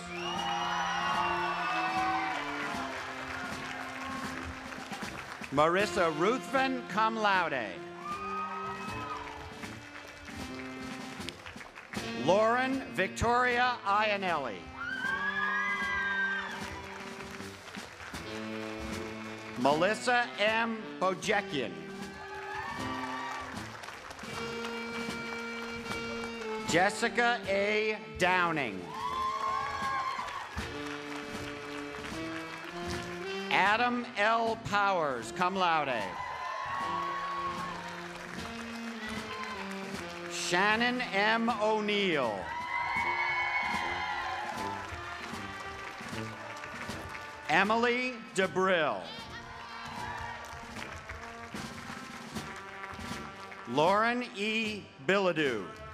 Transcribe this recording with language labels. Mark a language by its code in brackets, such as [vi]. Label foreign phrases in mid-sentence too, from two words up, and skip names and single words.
[en] Marissa Ruthven, [la] cum laude. [en] Lauren Victoria Ianelli. Melissa M. Bojekian. Jessica A. Downing. Adam L. Powers, [la] cum laude. [en] Shannon M. O'Neill. Emily DeBrill. Lauren E. Bilodeau.